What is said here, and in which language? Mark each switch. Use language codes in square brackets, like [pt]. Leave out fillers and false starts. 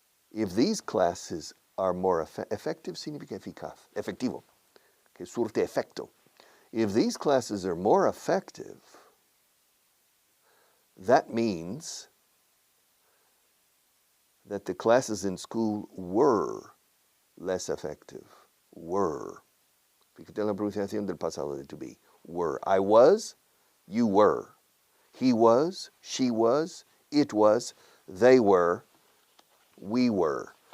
[en] If these classes are more effective [es] significa eficaz, efectivo, que surte efecto. [en] If these classes are more effective, that means that the classes in school were less effective. Were. [es] Fíjate en la pronunciación del pasado de [en] to be. Were. I was, you were. He was, she was, it was, they were, we were.